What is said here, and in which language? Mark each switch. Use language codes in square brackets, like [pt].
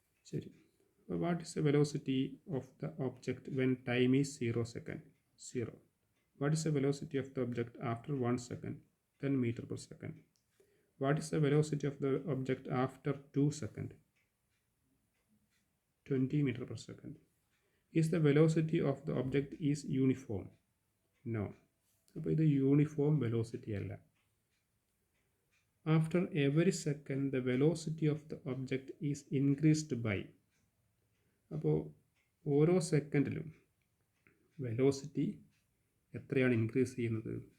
[ml] ശരി, അപ്പോൾ [en] What is the velocity of the object when time is 0 second? 0. What is the velocity of the object after 1 second? 10 metre per second. What is the velocity of the object after 2 second? 20 meter per second. Is the velocity of the object is uniform? No. [ml] അപ്പോൾ ഇത് uniform velocity അല്ല. [en] After every second the velocity of the object is increased by. [ml] അപ്പോൾ ഓരോ സെക്കൻഡിലും velocity എത്രയാണ് increase ചെയ്യുന്നത്?